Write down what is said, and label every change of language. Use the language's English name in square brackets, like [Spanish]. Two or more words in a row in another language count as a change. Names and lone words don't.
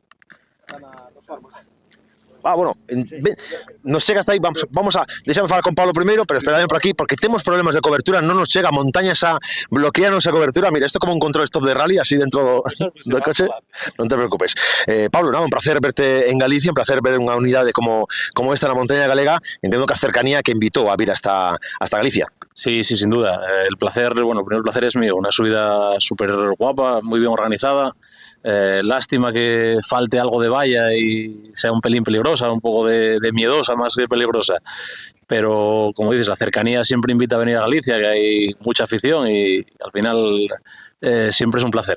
[Galician] Bueno, nos chega hasta aí, vamos a deixarme falar con Pablo primeiro, pero esperadme por aquí, porque temos problemas de cobertura, non nos chega, montañas a bloquearnos a cobertura. Mira, isto como un control stop de rally, así dentro do coche, non te preocupes. Pablo, nada, un placer verte en Galicia, un placer ver unha unidade como esta na montaña galega, entendo que a cercanía que invitó a vir hasta Galicia. [Spanish] Sí, sin duda. El placer, bueno, el primer placer es mío, una subida súper guapa, muy bien organizada. Lástima que falte algo de valla y sea un pelín peligrosa, un poco de miedosa más que peligrosa, pero como dices, la cercanía siempre invita a venir a Galicia, que hay mucha afición y al final siempre es un placer.